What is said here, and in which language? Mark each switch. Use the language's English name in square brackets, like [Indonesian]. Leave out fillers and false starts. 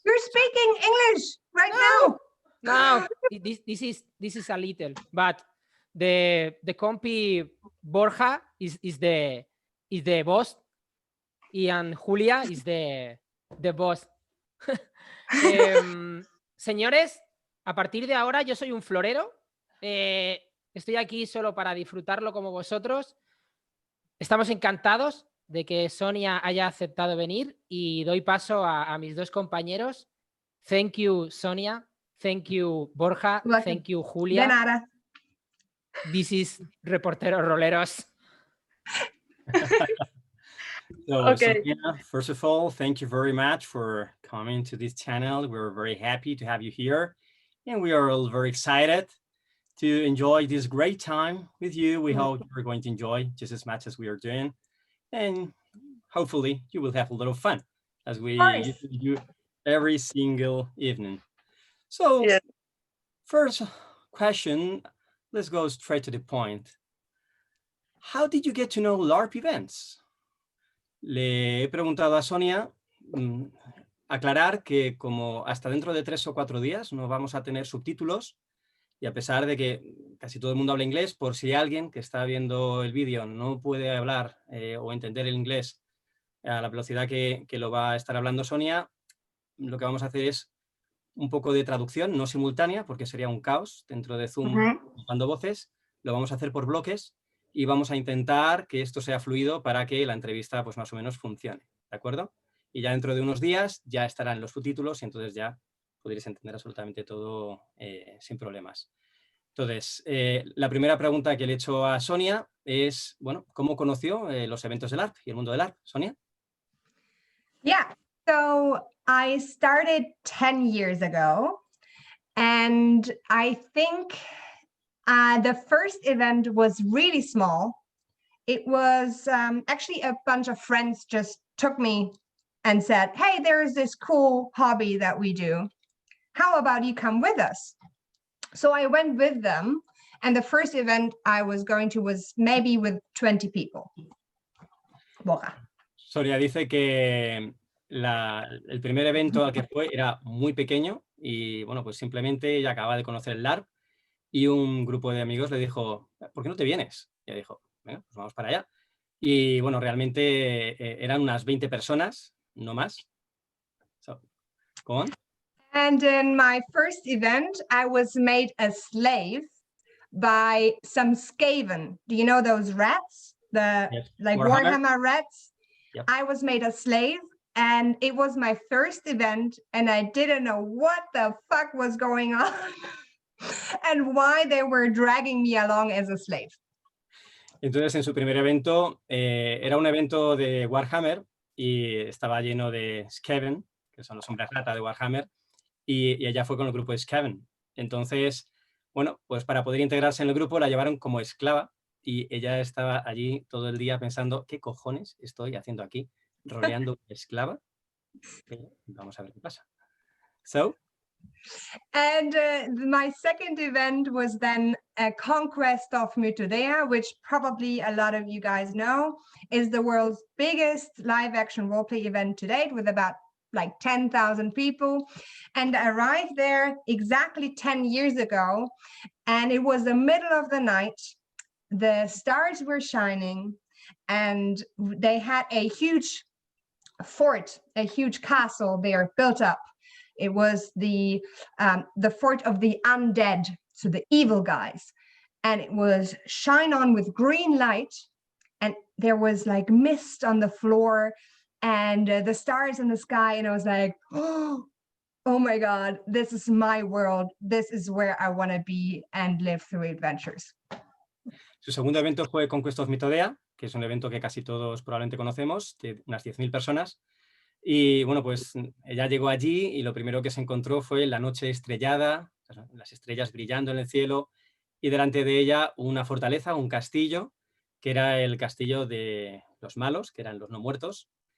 [English] You're speaking English right now. No, this is a little, but the compi Borja is the boss, and Julia is the boss. [Spanish] Señores, a partir de ahora yo soy un florero. Estoy aquí solo para disfrutarlo como vosotros. Estamos encantados de que Sonia haya aceptado venir y doy paso a mis dos compañeros. [English] Thank you, Sonia. Thank you, Borja. Thank you, Julia. [Spanish] De nada. [English] This is Reporteros Roleros. So, Okay. Sonia, first of all, thank you very much for coming to this channel. We're very happy to have you here. And we are all very excited to enjoy this great time with you. We hope you're going to enjoy just as much as we are doing. And hopefully you will have a little fun as we usually do every single evening. So first question, let's go straight to the point. How did you get to know Larp events? [Spanish] Le he preguntado a Sonia aclarar que como hasta dentro de 3 o 4 días no vamos a tener subtítulos y a pesar de que casi todo el mundo habla inglés, por si alguien que está viendo el vídeo no puede hablar o entender el inglés a la velocidad que lo va a estar hablando Sonia, lo que vamos a hacer es un poco de traducción, no simultánea, porque sería un caos dentro de Zoom ocupando voces. Lo vamos a hacer por bloques y vamos a intentar que esto sea fluido para que la entrevista pues más o menos funcione, ¿de acuerdo? Y ya dentro de unos días ya estarán los subtítulos y entonces ya podréis entender absolutamente todo sin problemas. Entonces, la primera pregunta que le he hecho a Sonia es, bueno, ¿cómo conoció los eventos del Larp y el mundo del Larp? Sonia. [English] Yeah, so I started 10 years ago, and I think the first event was really small. It was actually a bunch of friends just took me and said, hey, there's this cool hobby that we do. How about you come with us? So I went with them, and the first event I was going to was maybe with 20 people. Borja. [Spanish] Sonia dice que el primer evento al que fue era muy pequeño y bueno, pues simplemente ella acaba de conocer el Larp y un grupo de amigos le dijo, ¿por qué no te vienes? Y ella dijo, venga, pues vamos para allá. Y bueno, realmente eran unas 20 personas, no más. [English] So, go on. And in my first event, I was made a slave by some Skaven. Do you know those rats? The Yes. like Warhammer rats? Yep. I was made a slave, and it was my first event, and I didn't know what the fuck was going on and why they were dragging me along as a slave. [Spanish] Entonces, en su primer evento, era un evento de Warhammer y estaba lleno de Skaven, que son los hombres rata de Warhammer, y ella fue con el grupo de Skaven. Entonces, bueno, pues para poder integrarse en el grupo la llevaron como esclava y ella estaba allí todo el día pensando, ¿qué cojones estoy haciendo aquí? Roleando esclava. Pero vamos a ver qué pasa. [English] So, And my second event was then a conquest of Mythodea, which probably a lot of you guys know is the world's biggest live action roleplay event to date, with about like 10,000 people. And I arrived there exactly 10 years ago, and it was the middle of the night. The stars were shining, and they had a huge fort, a huge castle there built up. It was the fort of the undead, so the evil guys. And it was shine on with green light, and there was like mist on the floor and the stars in the sky. And I was like, oh my God, this is my world. This is where I want to be and live through adventures. [Spanish] su segundo evento fue Conquest of Mythodea, que es un evento que casi todos probablemente conocemos, de unas 10.000 personas. Y bueno, pues ella llegó allí y lo primero que se encontró fue la noche estrellada, las estrellas brillando en el cielo, y delante de ella una fortaleza, un castillo, que era el castillo de los malos, que eran los no muertos.